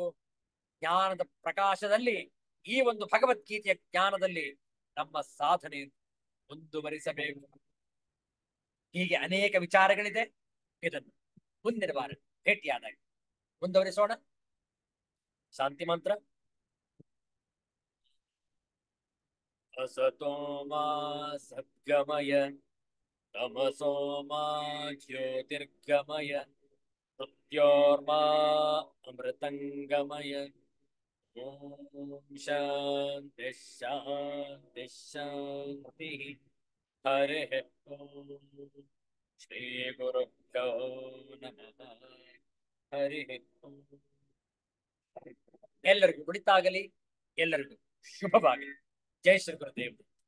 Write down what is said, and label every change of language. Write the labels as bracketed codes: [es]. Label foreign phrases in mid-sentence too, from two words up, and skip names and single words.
[kn] ಜ್ಞಾನದ ಪ್ರಕಾಶದಲ್ಲಿ, ಈ ಒಂದು ಭಗವದ್ಗೀತೆಯ ಜ್ಞಾನದಲ್ಲಿ ನಮ್ಮ ಸಾಧನೆ ಮುಂದುವರಿಸಬೇಕು. ಹೀಗೆ ಅನೇಕ ವಿಚಾರಗಳಿದೆ. ಇದನ್ನು ಮುಂದಿನ ವಾರ ಭೇಟಿಯಾದಾಗ ಮುಂದುವರಿಸೋಣ. ಶಾಂತಿ ಮಂತ್ರ. [sa] असतो मा सद्गमय तमसो मा ज्योतिर्गमय मृत्योर्मा अमृतंगमय। ओम शांति शांति शांति। हरिः ओम श्री गुरुभ्यो नमः। हरिः ओम। [kn] ಎಲ್ಲರಿಗೂ ಒಳಿತಾಗಲಿ, ಎಲ್ಲರಿಗೂ ಶುಭವಾಗಲಿ. ಜೈ ಶ್ರೀ ಗುರುದೇವ್.